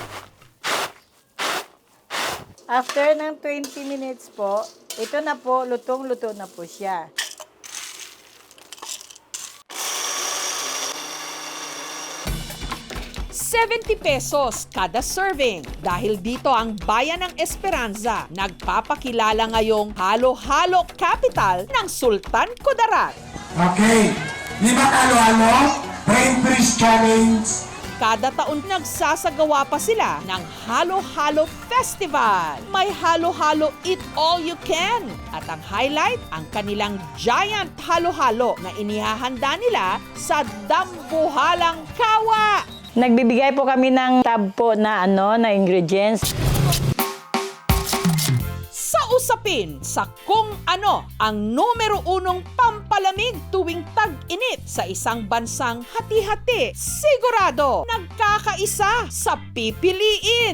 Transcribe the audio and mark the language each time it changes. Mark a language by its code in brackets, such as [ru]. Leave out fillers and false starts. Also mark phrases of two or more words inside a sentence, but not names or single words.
[tl] After ng 20 minutes po, ito na po, lutong-luto na po siya. ₱70 kada serving. Dahil dito ang bayan ng Esperanza nagpapakilala ngayong halo-halo capital ng Sultan Kudarat. Okay, 5 halo-halo, [en] brain freeze challenge. [tl] Kada taon nagsasagawa pa sila ng Halo-Halo Festival. May halo-halo [en] eat all you can. [tl] At ang highlight, ang kanilang giant halo-halo na inihahanda nila sa Dambuhalang Kawa. Nagbibigay po kami ng tab po na ingredients. Sa usapin sa kung ano ang numero 1 pampalamig tuwing tag-init sa isang bansang hati-hati, sigurado nagkakaisa sa pipiliin.